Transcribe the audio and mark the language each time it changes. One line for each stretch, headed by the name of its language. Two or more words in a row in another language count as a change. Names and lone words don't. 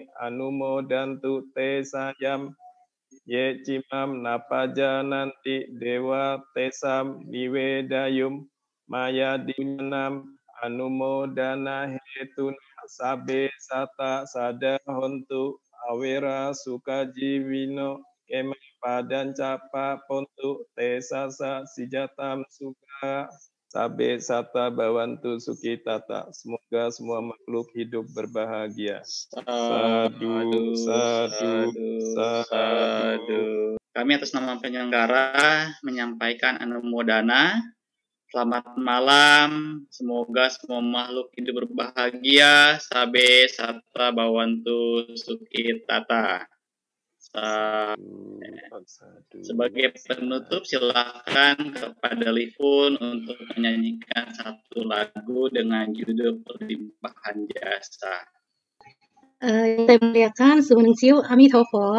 Pali: anumodantu te sayam ye cimam napaja nanti dewa tesam niwedayum maya dinam anumodana hetun sabe sata sada hontu awera sukajiwino kema padan capa pontu tesasa sijatam suka sabe sata bawantu sukitata.
Indonesian: Semoga semua makhluk hidup berbahagia.
Pali: Sadu, sadu, sadu.
Indonesian: Kami atas nama penyelenggara menyampaikan anumodana. Selamat malam. Semoga semua makhluk hidup berbahagia.
Pali: Sabe sata bawantu sukitata.
Indonesian: Sebagai penutup, silakan kepada Lifun untuk menyanyikan satu lagu dengan judul Perlimpahan Jasa. Yang saya muliakan, Suwun Siu Amitofo.